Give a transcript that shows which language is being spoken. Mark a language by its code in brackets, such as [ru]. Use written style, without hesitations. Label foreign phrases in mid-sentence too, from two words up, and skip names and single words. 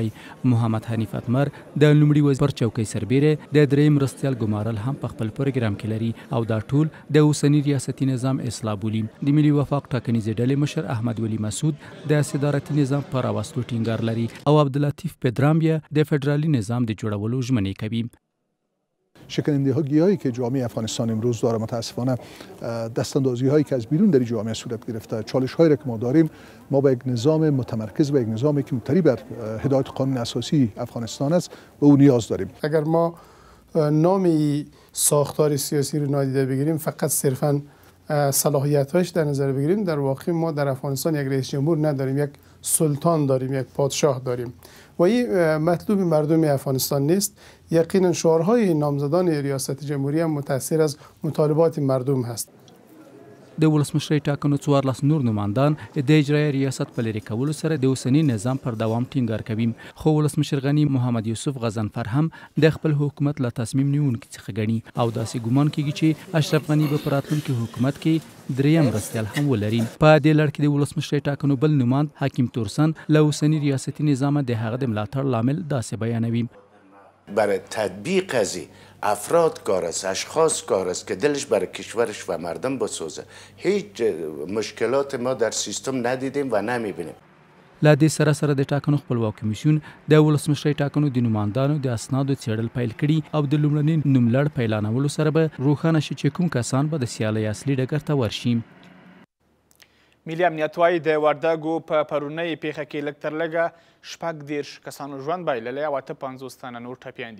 [ps] محمد حنیف اتمر د لومړي وزیر پر چوکۍ سربیره د دریم مرستیال ګمارل هم په خپل پروګرام کې لري او دا ټول د اوسني ریاستي نظام اصلاح بولي. د ملي وفاق ټاکنیزې ډلې مشر احمد ولی مسعود د صدارتي نظام پر راوستلو ټینګار لري او عبداللطیف پدرام د فدرالي نظام د جوړولو ژمنې کوي. [fa] شکنندگی هایی که جامعه افغانستان امروز داره متاسفانه دستاندازی هایی که از بیرون در جامعه صورت گرفته چالش هایی را که ما داریم ما با یک نظام متمرکز و یک نظامی که مبتنی بر هدایت قانون اساسی افغانستان است به اون نیاز داریم. اگر ما نام ساختار سیاسی رو نادیده بگیریم فقط صرفا صلاحیت‌هاش در نظر بگیریم در واقع ما در افغانستان یک رئیس جمهور نداریم، یک سلطان داریم، یک پادشاه داریم و این مطلوب مردم افغانستان نیست. یقینا شعارهای نامزدان ریاست جمهوری هم متأثر از مطالبات مردم هست. [ps] د ولسمشرۍ ټاکنو 14 نور نمایندان د اجرایي ریاست په لرې کولو سره د اوسني نظام پر دوام ټینګار کوي. خو ولسمشر غني محمد یوسف غضنفر هم د خپل حکومت له تصمیم نیونکو څخه ګڼي او داسې ګومان کیږي چې اشرف غني به په راتلونکي حکومت کې دریم مرستیال هم ولري. په دې لړ کې د ولسمشرۍ ټاکنو بل نماند حکیم تورسن له اوسني ریاستي نظام د هغه د ملاتړ لامل داسې بیانوي. [fa] برای تطبیق از افراد کار است، اشخاص کار است که دلش برای کشورش و مردم بسوزه. هیچ مشکلات ما در سیستم ندیدیم و نمیبینیم. [ps] له دې سره د ټاکنو خپلواک کمیسیون د ولسمشرۍ ټاکنو د نمایندانو د اسنادو څېړل پیل کړي او د لومړني نوملړ په اعلانولو سره به روښانه شي چې کوم کسان به د سیالۍ اصلي ډګر ته ورشي. ملي امنیت وایي د وردګو په پرونۍ پیښه کې لږ تر لږه 14 کسانو ژوند بایللی او 50 تنه نور ټپیان دي.